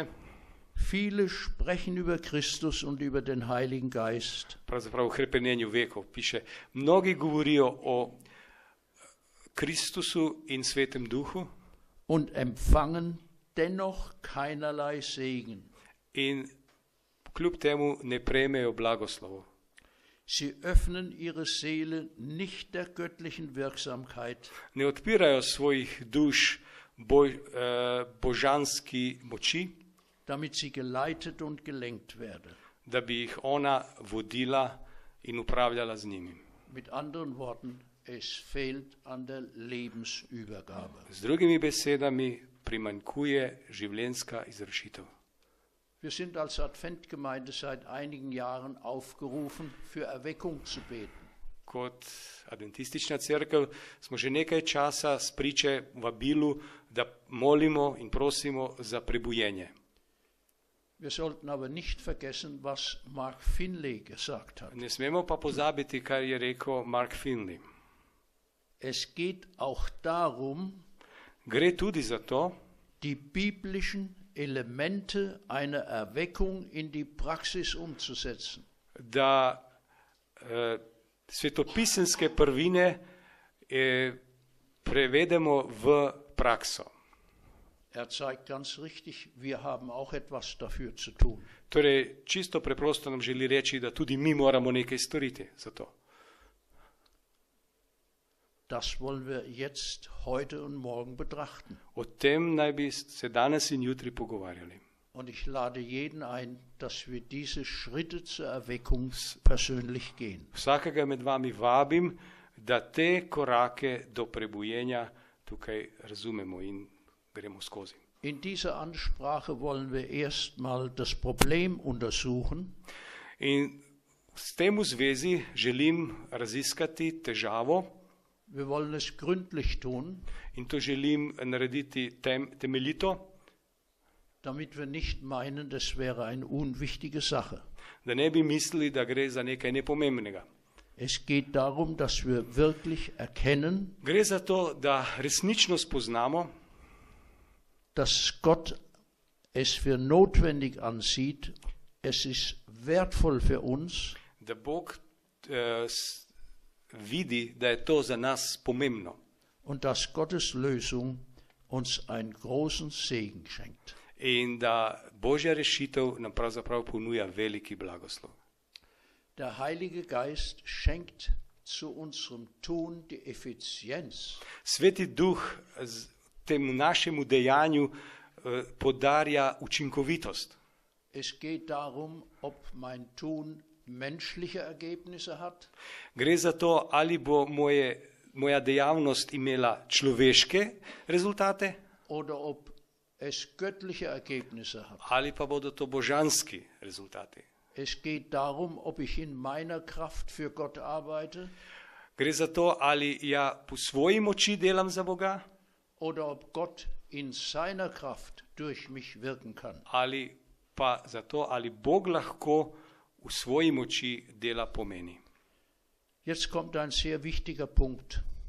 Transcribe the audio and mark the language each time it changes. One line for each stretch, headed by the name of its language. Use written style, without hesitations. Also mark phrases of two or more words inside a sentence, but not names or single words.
German: viele sprechen über Christus und über den Heiligen Geist.
Slovenian: pravzaprav v hrepenenju vekov piše, mnogi govorijo o Kristusu in Svetem Duhu
German: Und empfangen dennoch keinerlei Segen.
Slovenian: in kljub temu ne prejmejo blagoslovo.
German: Sie öffnen ihre Seele nicht der göttlichen Wirksamkeit,
Slovenian: Ne odpirajo svojih duš božanski moči,
German: damit sie geleitet und gelenkt werden.
Slovenian: da bi jih ona vodila in upravljala z njimi.
German: Mit anderen Worten, es fehlt an der Lebensübergabe.
Slovenian: Z drugimi besedami, primanjkuje življenjska izrešitev.
German: Wir sind als Adventgemeinde seit einigen Jahren aufgerufen, für Erweckung zu beten.
Slovenian: Kot adventistična cerkev smo že nekaj časa spriče vabilu, da molimo in prosimo za prebujenje.
German: Wir sollten aber nicht vergessen, was Mark Finley gesagt hat.
Slovenian: Ne smemo pa pozabiti, kar je rekel Mark Finley.
German: Es geht auch darum,
Slovenian: Gre tudi za to,
German: die biblischen Elemente einer Erweckung in die Praxis umzusetzen.
Slovenian: da svetopisemske prvine prevedemo v prakso.
German: Er zeigt ganz richtig, wir haben auch etwas dafür zu tun.
Slovenian: Torej, čisto preprosto nam želi reči, da tudi mi moramo nekaj storiti za to.
German: Das wollen wir jetzt, heute und morgen betrachten.
Slovenian: O tem naj bi se danes in jutri pogovarjali.
German: Und ich lade jeden ein, dass wir diese Schritte zur Erweckung persönlich gehen.
Slovenian: Vsakega med vami vabim, da te korake do prebujenja tukaj razumemo in gremo skozi.
German: In dieser Ansprache wollen wir erstmal das Problem untersuchen.
Slovenian: In s tem v zvezi želim raziskati težavo
German: Wir wollen es gründlich tun,
Slovenian: in to želim narediti temeljito,
German: damit wir nicht meinen, das wäre eine unwichtige Sache.
Slovenian: da ne bi mislili, da gre za nekaj nepomembnega.
German: Es geht darum, dass wir wirklich erkennen,
Slovenian: Gre za to, da resnično spoznamo,
German: dass Gott es für notwendig ansieht, es ist wertvoll für uns,
Slovenian: da Bog vidi, da je to za nas pomembno
German: und dass Gottes Lösung uns einen großen Segen schenkt.
Slovenian: in da Božja rešitev nam pravzaprav ponuja veliki blagoslov.
German: Der Heilige Geist schenkt zu unserem Tun die Effizienz,
Slovenian: Sveti Duh temu našemu dejanju podarja učinkovitost.
German: es geht darum, ob mein Tun menschliche Ergebnisse hat
Slovenian: Gre za to, ali bo moja dejavnost imela človeške rezultate
German: oder ob es göttliche Ergebnisse hat.
Slovenian: ali pa bodo to božanski rezultati.
German: Es geht darum, ob ich in meiner Kraft für Gott arbeite
Slovenian: Gre za to, ali ja po svoji moči delam za Boga
German: oder ob Gott in seiner Kraft durch mich wirken kann.
Slovenian: ali pa za to, ali Bog lahko v svoji moči dela po meni.
German: Jetzt kommt ein sehr wichtiger Punkt.